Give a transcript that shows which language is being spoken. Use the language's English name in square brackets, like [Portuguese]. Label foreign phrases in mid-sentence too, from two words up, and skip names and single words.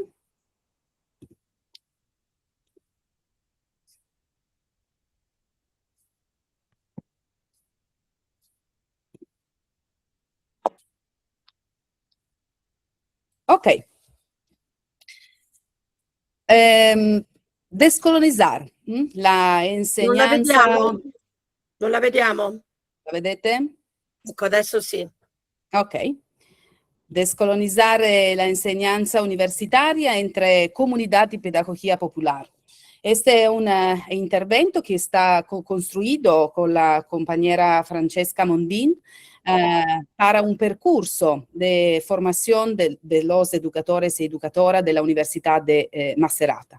[Spanish] Ok. Descolonizar la enseñanza. [Italian] Non la vediamo. ¿La vedete? Ecco, adesso sì. Ok. [Spanish] Descolonizar la enseñanza universitaria entre comunidad y pedagogía popular. Este es un intervento que está construido con la compañera Francesca Mondin para un percurso de formación de los educadores y educadoras de la Universidad de Macerata.